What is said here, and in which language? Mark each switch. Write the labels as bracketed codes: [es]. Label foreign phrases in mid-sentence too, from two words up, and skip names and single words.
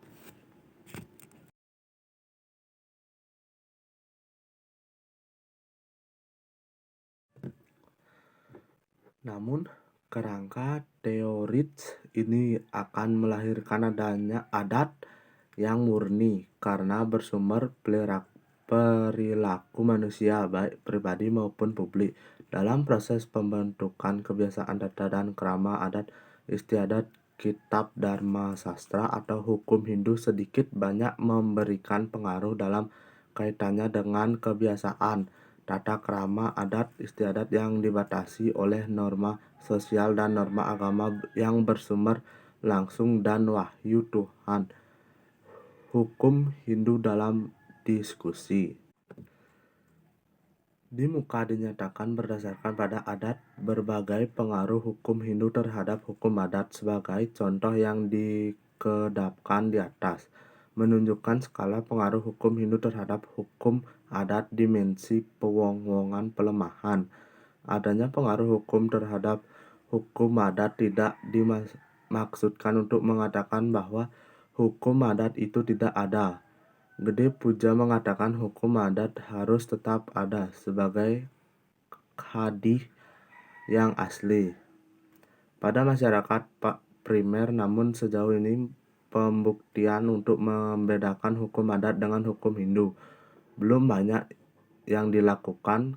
[id] Namun, kerangka teoritis ini akan melahirkan adanya adat yang murni karena bersumber perilaku manusia, baik pribadi maupun publik. Dalam proses pembentukan kebiasaan tata dan krama adat istiadat, kitab Dharma Sastra atau hukum Hindu sedikit banyak memberikan pengaruh dalam kaitannya dengan kebiasaan tata krama adat istiadat yang dibatasi oleh norma sosial dan norma agama yang bersumber langsung dan wahyu Tuhan. Hukum Hindu dalam diskusi. Di muka dinyatakan berdasarkan pada adat berbagai pengaruh hukum Hindu terhadap hukum adat sebagai contoh yang dikedapkan di atas, menunjukkan skala pengaruh hukum Hindu terhadap hukum adat dimensi pewong-wongan pelemahan. Adanya pengaruh hukum terhadap hukum adat tidak dimaksudkan untuk mengatakan bahwa hukum adat itu tidak ada. Gede Puja mengatakan hukum adat harus tetap ada sebagai hadis yang asli pada masyarakat primer, namun sejauh ini pembuktian untuk membedakan hukum adat dengan hukum Hindu belum banyak yang dilakukan.